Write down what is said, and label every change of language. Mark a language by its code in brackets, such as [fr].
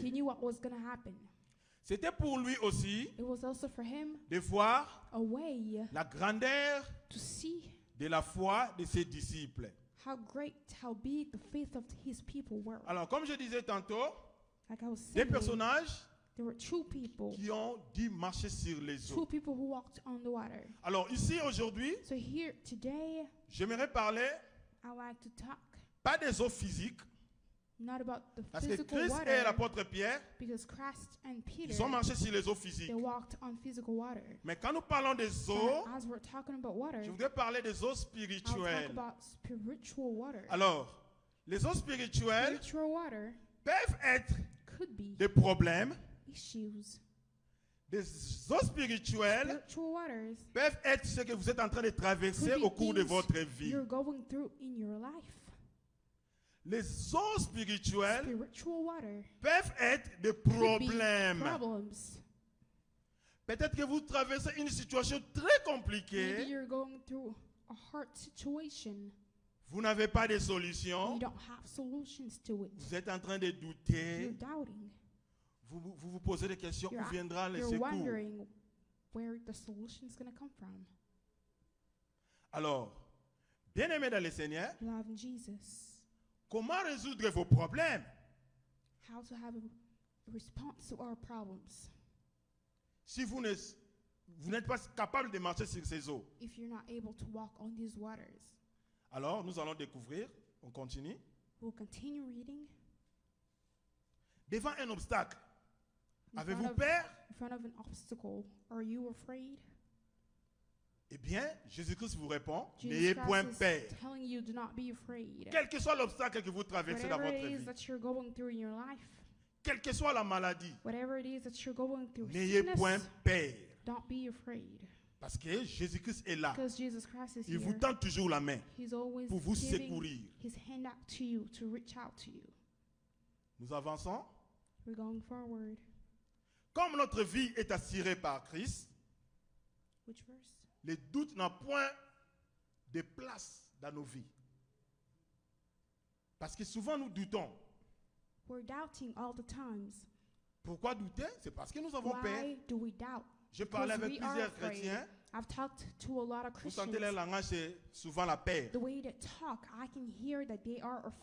[en] he knew what was going to happen. [fr] C'était pour lui aussi [en] It was also for him [fr] de voir [en] a way [fr] la grandeur [en] to see [fr] de la foi de ses disciples. [en] how great, how big the faith of his people were. [fr] Alors, comme je disais tantôt, [en] Like I was [fr] des [en] saying, [fr] personnages [en] there were two people, [fr] qui ont dû marcher sur les [en] two [fr] eaux. [en] people who walked on the water. [fr] Alors, ici, aujourd'hui, [en] So here today, [fr] j'aimerais parler [en] I like to talk [fr] pas des eaux physiques, [en] not about the [fr] parce que [en] physical [fr] Christ [en] water, [fr] et l'apôtre Pierre, [en] because Christ and Peter, [fr] ils ont marché sur les eaux physiques. [en] they walked on physical water. [fr] Mais quand nous parlons des [en] But [fr] eaux, [en] as we're talking about water, [fr] je voudrais parler des eaux [en] I'll talk [fr] spirituelles. [en] about spiritual water. [fr] Alors, les eaux spirituelles [en] Spiritual water [fr] peuvent être [en] could be [fr] des problèmes. [en] issues. [fr] Des eaux spirituelles [en] Spiritual waters [fr] peuvent être ce que vous êtes en train de traverser [en] could [fr] au [en] be [fr] cours de [en] things [fr] votre vie. [en] you're going through in your life. [fr] Les eaux spirituelles [en] Spiritual water [fr] peuvent être des [en] could be [fr] problèmes. [en] problems. [fr] Peut-être que vous traversez une situation très [en] Maybe [fr] compliquée. [en] you're going through a hard situation. [fr] Vous n'avez pas de [en] You [fr] solution. [en] don't have solutions to it. [fr] Vous êtes en train de [en] You're [fr] douter. [en] doubting. [fr] Vous posez des questions. [en] You're, [fr] Où viendra le [en] you're [fr] secours? [en] wondering where the solution is going to come from. [fr] Alors, bien-aimés dans le Seigneur, [en] Love in Jesus. [fr] comment résoudre vos problèmes? [en] How to have a response to our problems. [fr] Si vous n'êtes pas capable de marcher sur ces eaux. [en] If you're not able to walk on these waters. [fr] Alors, nous allons découvrir. On continue. [en] We'll continue reading. [fr] Devant un obstacle, [en] In [fr] avez-vous [en] front of- [fr] peur? [en] In front of an obstacle, are you afraid? [fr] Eh bien, Jésus-Christ vous répond, [en] Jesus [fr] n'ayez point [en] Christ [fr] peur. [en] is telling you, do not be afraid. [fr] Quel que soit l'obstacle que vous traversez dans [en] Whatever [fr] votre [en] it is [fr] vie, [en] that you're going through in your life, [fr] quelle que soit la maladie, [en] whatever it is that you're going through, [fr] n'ayez point [en] sickness, [fr] peur. [en] don't be afraid. [fr] Parce que Jésus-Christ est là. [en] Because Jesus Christ is [fr] Il vous [en] here. [fr] tend toujours la main [en] He's always [fr] pour vous [en] giving [fr] secourir. [en] his hand out to you, to reach out to you. [fr] Nous avançons. [en] We're going forward. [fr] Comme notre vie est assurée par Christ, [en] Which verse? [fr] les doutes n'ont point de place dans nos vies. Parce que souvent nous doutons. [en] We're doubting all the times. [fr] Pourquoi douter? C'est parce que nous avons peur. [en] Why do we doubt? [fr] Je parlais [en] Because [fr] avec [en] we are [fr] plusieurs [en] afraid. [fr] chrétiens. [en] I've talked to a lot of [fr] Vous [en] Christians. [fr] sentez leur langage, c'est souvent la peur. [en] The way they talk, I can hear that they are afraid.